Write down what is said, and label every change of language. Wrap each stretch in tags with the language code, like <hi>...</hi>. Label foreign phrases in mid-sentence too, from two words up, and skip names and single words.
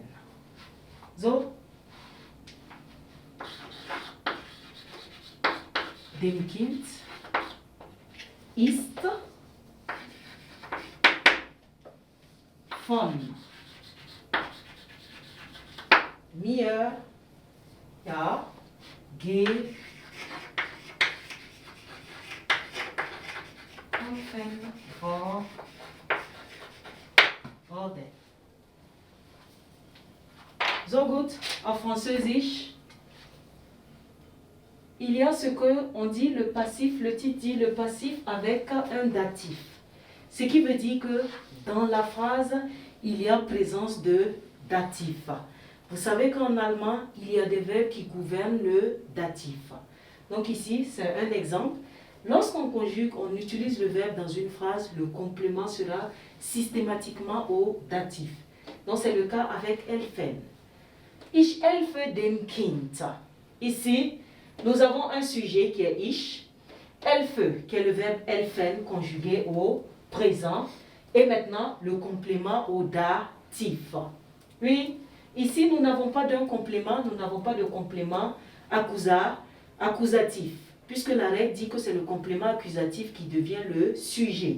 <de>So, dem Kind ist von mir, ja, geholfen worden. So gut,</de> <fr>en französisch, il y a ce qu'on dit le passif, le titre dit le passif avec un datif. Ce qui veut dire que dans la phrase, il y a présence de datif. Vous savez qu'en allemand, il y a des verbes qui gouvernent le datif. Donc ici, c'est un exemple. Lorsqu'on conjugue, on utilise le verbe dans une phrase, le complément sera systématiquement au datif. Donc c'est le cas avec helfen.</fr> <de>Ich helfe dem Kind.</de> <fr>Ici, nous avons un sujet qui est</fr> <de>ich, helfe,</de> <fr>qui est le verbe helfen conjugué au présent, et maintenant le complément au datif. Oui, ici nous n'avons pas d'un complément, nous n'avons pas de complément accusatif, puisque la règle dit que c'est le complément accusatif qui devient le sujet.</fr>